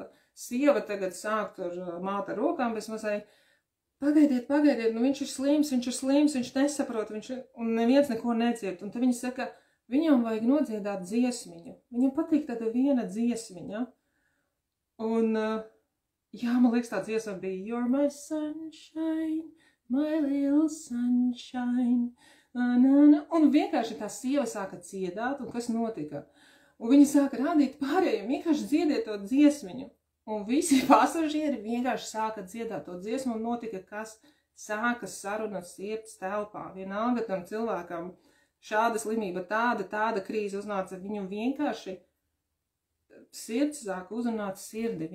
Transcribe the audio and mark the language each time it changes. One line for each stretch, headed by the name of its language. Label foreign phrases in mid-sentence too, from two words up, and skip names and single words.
Latvian: Sieva tagad sāk tur māt ar rokām, bez mazai, pagaidiet, viņš ir slims, viņš nesaprot, un neviens neko nedzird. Un tad viņi saka, viņam vajag nodziedāt dziesmiņu. Viņam patīk tāda viena dziesmiņa. Un jā, man liekas, tā dziesma bija
English: You're my sunshine, my little sunshine.
Latvian: Un vienkārši tā sieva sāka dziedāt, un kas notika? Un viņi sāka rādīt pārējiem, vienkārši dziediet to dziesmiņu. Un visi pasažieri vienkārši sāka dziedāt to dziesmu, un notika, kas sāka saruna sirds telpā. Vienalga tam cilvēkam šāda slimība, tāda krīze uznāca, viņu vienkārši sirds sāka uzrunāt sirdi.